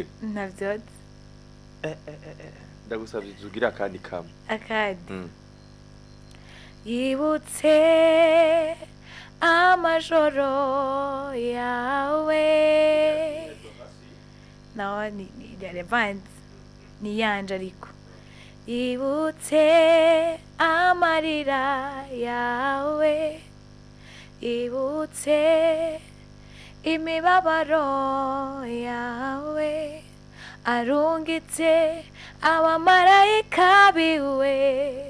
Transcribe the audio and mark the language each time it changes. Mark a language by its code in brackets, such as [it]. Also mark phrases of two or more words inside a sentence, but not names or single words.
[rn] Navyo. Ndagusabye uzugira kandi kamwe. Akadi. Yibutse amajoro yawe. No, ni relevant. Ni yanje ariko. Yibutse amarira yawe. Yibutse imibabaro yawe. Arungitse abamarayika biwe.